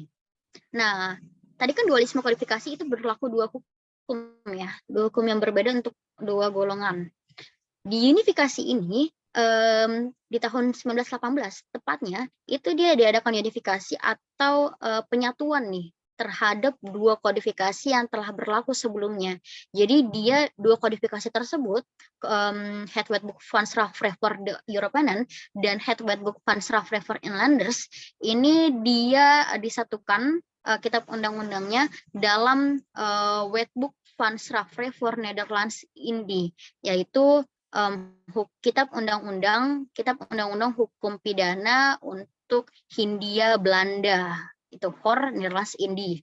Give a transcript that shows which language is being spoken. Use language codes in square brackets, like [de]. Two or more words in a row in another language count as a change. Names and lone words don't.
[id] Nah, tadi kan dualisme kodifikasi itu berlaku dua hukum ya, dua hukum yang berbeda untuk dua golongan. Di unifikasi ini di tahun 1918 tepatnya itu dia diadakan unifikasi atau penyatuan nih terhadap dua kodifikasi yang telah berlaku sebelumnya. Jadi dia dua kodifikasi tersebut, Het Wetboek van Strafrecht voor de Europeanen dan Het Wetboek van Strafrecht voor Inlanders, ini dia disatukan kitab undang-undangnya dalam Wetboek van Strafrecht voor Nederlands Indie, yaitu kitab undang-undang hukum pidana untuk Hindia Belanda, itu for Nederlands Indie.